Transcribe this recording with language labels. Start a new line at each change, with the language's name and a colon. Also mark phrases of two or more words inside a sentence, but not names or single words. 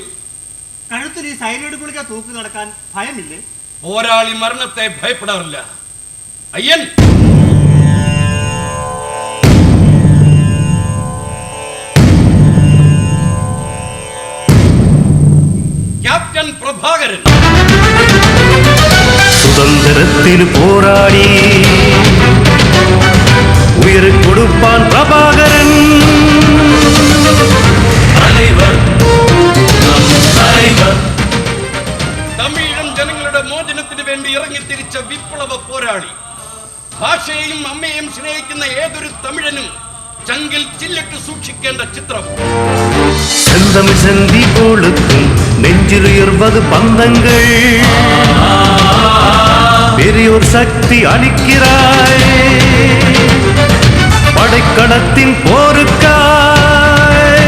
Malayalam: കഴുത്തിൽ ഈ സൈനൈഡ് ഗുളിക തൂക്കി നടക്കാൻ ഭയമില്ലേ? പോരാളി മരണത്തെ ഭയപ്പെടാറില്ല. അയ്യൻ, ക്യാപ്റ്റൻ പ്രഭാകരൻ.
Tamil: சுதந்திரத்தில் போராடி உயிர் கொடுப்பான் பிரபாகரன்.
Malayalam: തമിഴീഴം ജനങ്ങളുടെ മോചനത്തിന് വേണ്ടി ഇറങ്ങിത്തിരിച്ച വിപ്ലവ പോരാളി. ഭാഷയെയും അമ്മയെയും സ്നേഹിക്കുന്ന ഏതൊരു തമിഴനും ചങ്കിൽ ചില്ലിട്ട് സൂക്ഷിക്കേണ്ട ചിത്രം.
Tamil: செந்தமிழ் செந்தி கொளுத்தும் நெஞ்சில் உயர்வது பந்தங்கள். பெரியோர் சக்தி அளிக்கிறாய் படைக்களத்தின் போருக்காய்.